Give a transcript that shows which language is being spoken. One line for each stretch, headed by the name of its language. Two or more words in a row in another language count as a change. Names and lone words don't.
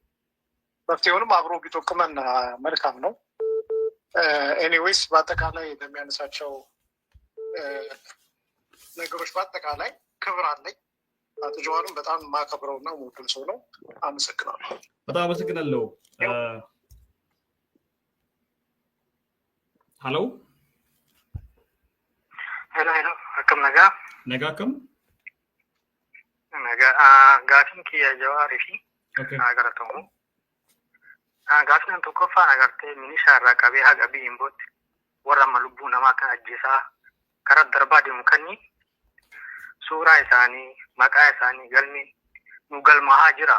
Amharic: መፍትሄውንም አብሮ ቢዶክመን መልካም ነው። ኤኒዌይስ በአጠቃላይ ለሚያነሳቸው ነገሮች በአጠቃላይ ክብር አለኝ። አቶ ጀዋርም በጣም ማከብረውና ሞክል ሰው ነው። አመሰግናለሁ። በጣም አመሰግናለሁ። ሄሎ
Oromo: akkam nagaa kam gaafin kiyya Jawaarii fi agartamu gaafin tokkoffaan agartee minishaa irraa qabee haga biyyimbooti warra amma lubbuu namaa kan ajjeesaa karaa darbaa deemu kanni suuraa isaanii maqaa isaanii galmi nu galmaa'aa jira.